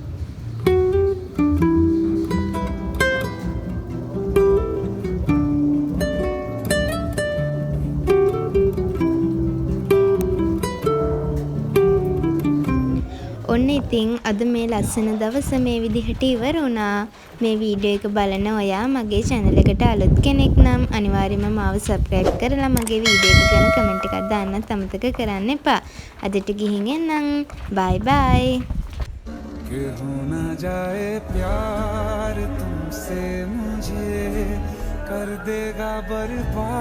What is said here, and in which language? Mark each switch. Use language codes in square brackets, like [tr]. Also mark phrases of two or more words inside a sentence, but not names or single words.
[si] ඔන්න ඉතින් අද මේ ලස්සන දවස මේ විදිහට ඉවර වුණා. මේ වීඩියෝ එක බලන ඔයා මගේ channel එකට අලුත් කෙනෙක් නම් අනිවාර්යයෙන්ම මාව subscribe කරලා මගේ වීඩියෝ එක ගැන කමෙන්ට් එකක් දාන්නත් අමතක කරන්න එපා. අදට ගිහින් එන්නම්. [en] bye bye. [hi] कि हो ना जाए प्यार तुमसे मुझे कर देगा बर्बाद.